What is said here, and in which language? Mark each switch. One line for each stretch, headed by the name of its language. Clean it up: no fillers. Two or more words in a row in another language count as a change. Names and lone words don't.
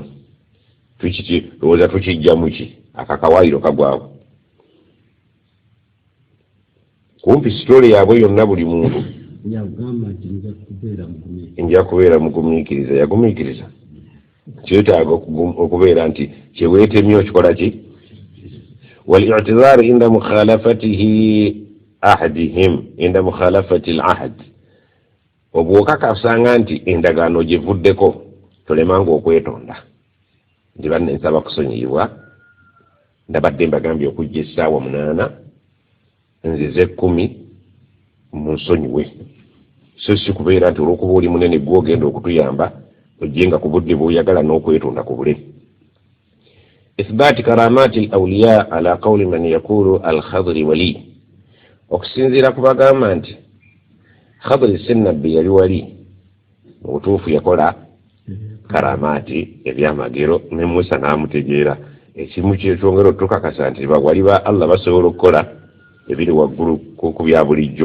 Ganda: Lowooza tukijjamu ki? Akakawaayiro kagwawo. Kumpi sitole yaabwe yonna buli muntu nja kubeera mugumiikiriza. Yagumiikiriza kyetaaga okubeera nti kyeweetemye okikola ki?
Arabic: والاعتذار عند مخالفته أحدهم، عند مخالفة الأحد.
Ganda: Obw'okakasanga nti endagaano givuddeko, tolemanga okwetonda nti banne nsaba kusonyiyibwa, ndabadde mbagambye okujja essaawa 8, nzize 10, munsonyiwe. So si kubeera nti olw'okuba oli munene gwe ogenda okutuyamba ojjenga ku budde bw'oyagala n'okwetonda ku bule.
Arabic: إثبات كرامات الأولياء على قول من يقول الخضر ولي,
Ganda: okusinziira ku bagamba nti Khadri Sennabbi yali wali, mu butuufu yakola karamati ebyamagero, ne Musa n'amutegeera. Ekimu kyetwongera otukakasa nti bawali ba Allah basobola okukola ebiri waggulu ku bya bulijjo.